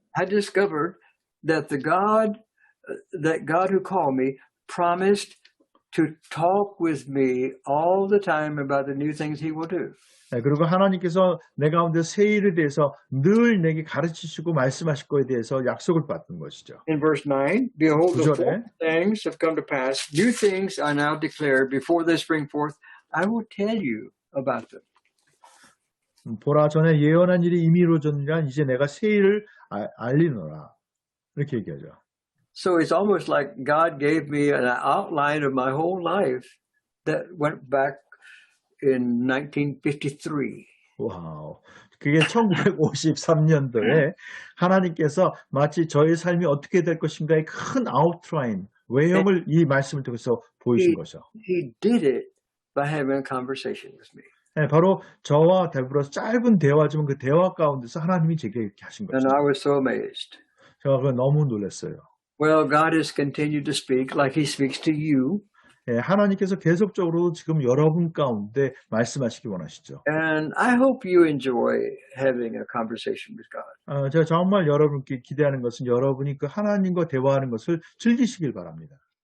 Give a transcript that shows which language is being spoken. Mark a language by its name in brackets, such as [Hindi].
[English] I discovered that God who called me promised to talk with me all the time about the new things he will do. [Korean] 그리고 하나님께서 내 가운데 새 일에 대해서 늘 내게 가르치시고 말씀하실 것에 대해서 약속을 받는 것이죠. [English] In verse 9, behold, the [Korean] 9절에 [English] former things have come to pass. New things I now declare. Before they spring forth, I will tell you about them. [Korean] 보라 전에 예언한 일이 이미 이루어졌느냐 이제 내가 새 일을 알리노라. 이렇게 얘기하죠. [English] So it's almost like God gave me an outline of my whole life that went back in 1953. [Korean] 와우. 그게 1953년도에 하나님께서 마치 저의 삶이 어떻게 될 것인가의 큰 아웃라인, 외형을 이 말씀을 통해서 보이신 거죠. [English] He did it by having a conversation with me. [Korean] 네, 바로 저와 더불어서 짧은 대화지만 그 대화 가운데서 하나님이 제게 이렇게 하신 거죠. [English] And I was so amazed. [Korean] 제가 그거 너무 놀랐어요. [English] Well, God has continued to speak like he speaks to you. [Korean] 네, 하나님께서 계속적으로 지금 여러분 가운데 말씀하시기 원하시죠. [English] And I hope you enjoy having a conversation with God. [Korean] 제가 정말 여러분께 기대하는 것은 여러분이 그 하나님과 대화하는 것을 즐기시길 바랍니다.